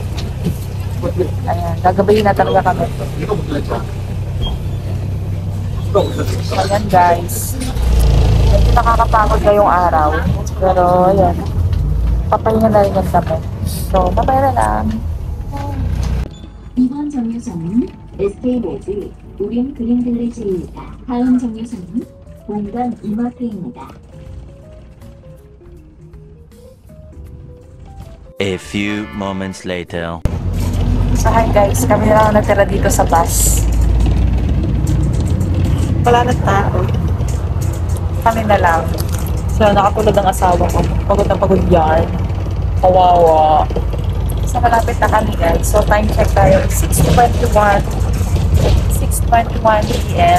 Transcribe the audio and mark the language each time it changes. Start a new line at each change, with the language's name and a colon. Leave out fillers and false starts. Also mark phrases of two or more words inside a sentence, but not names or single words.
Filipino: Ayan, gagabayin na talaga kami. Ayan guys. Medyo nakakapagod ngayong araw. Pero ayan, papahinga na rin yung kami. So, mamaya na lang.
Korean: 이번 정류소는 SK로즈 우린 그린빌리지입니다. 다음 정류소는 본관 이마트입니다.
English: A few moments later.
Filipino: So
English: hi guys,
Filipino: kami na lang natira dito sa bus. Wala na tao. Kami na lang. So nakatulad ang asawa ko. Pagod na pagod yan. Kawawa. So malapit na kami guys. So
English: time check
Filipino: tayo. 6:21 PM.